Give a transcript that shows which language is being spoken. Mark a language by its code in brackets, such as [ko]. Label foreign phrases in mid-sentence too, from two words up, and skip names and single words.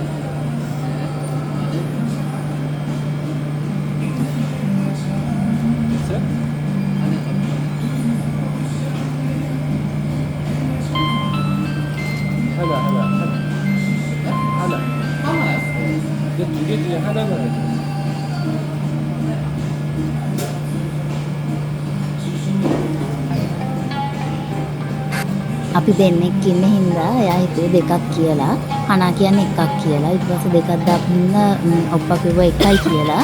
[ko] 됐어요? 아니, 하나. 하나요? 이제 두 개 중에 하나만 해줘. [si] අපි දෙන්නෙක් ඉන්න හින්දා එයා හිතුවේ දෙකක් කියලා. හනා කියන්නේ එකක් කියලා. ඊට පස්සේ දෙකක් දාපු හින්දා ඔප්පා කිව්වා එකයි කියලා.